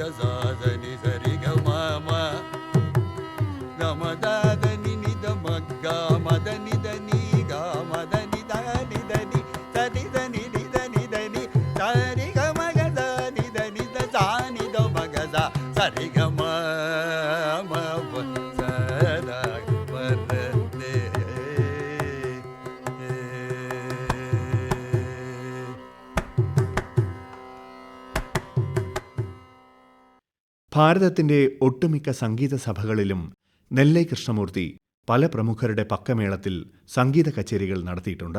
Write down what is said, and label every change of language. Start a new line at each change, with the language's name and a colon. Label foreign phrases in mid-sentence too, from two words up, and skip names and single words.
Malayalam: ಸಾಧನಿ ಸರಿ ಗ ಮ ಗಮ ದಾದ ನಿ ನಿದ ಮಗ್ಗ ಮದ ನಿದ ನೀ ಗ ಮದ ನಿದ ನಿದ ನಿ ಸರಿ ದ ನಿ ನಿದ ನಿದ ನಿ ಸರಿ ಗ ಮಗ ದ ನಿದ ನಿದ ಸಾ ನಿದ ಮಗ ಸರಿ ಗ ಮ ಸದ ಬರ್ತೆ ഭാരതത്തിന്റെ ഒട്ടുമിക്ക സംഗീത സഭകളിലും നെല്ലൈ കൃഷ്ണമൂർത്തി പല പ്രമുഖരുടെ പക്കമേളത്തിൽ സംഗീത കച്ചേരികൾ നടത്തിയിട്ടുണ്ട്.